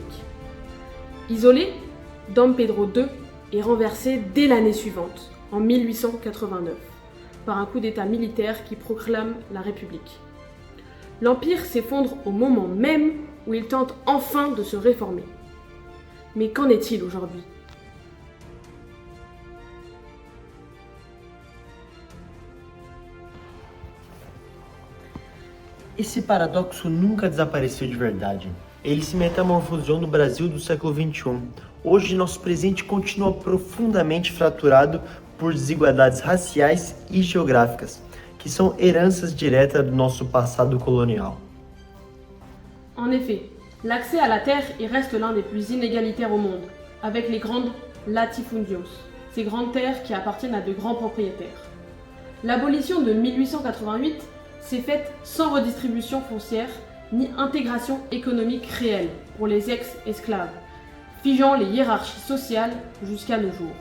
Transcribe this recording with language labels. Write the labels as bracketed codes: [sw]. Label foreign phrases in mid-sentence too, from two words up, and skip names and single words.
[fr] Isolé, Dom Pedro II est renversé dès l'année suivante, en 1889, par un coup d'État militaire qui proclame la République. L'Empire s'effondre au moment même où il tente enfin de se réformer. Mais qu'en est-il aujourd'hui ? [pt] Esse paradoxo nunca desapareceu de verdade. Ele se metamorfoseou no Brasil do século XXI. Hoje, nosso presente continua profundamente fraturado por desigualdades raciais e geográficas, que são heranças diretas do nosso passado colonial. [fr] En effet, l'accès à la terre y reste l'un des plus inégalitaires au monde, avec les grandes latifundios, ces grandes terres qui appartiennent à de grands propriétaires. L'abolition de 1888 s'est faite sans redistribution foncière ni intégration économique réelle pour les ex-esclaves, figeant les hiérarchies sociales jusqu'à nos jours.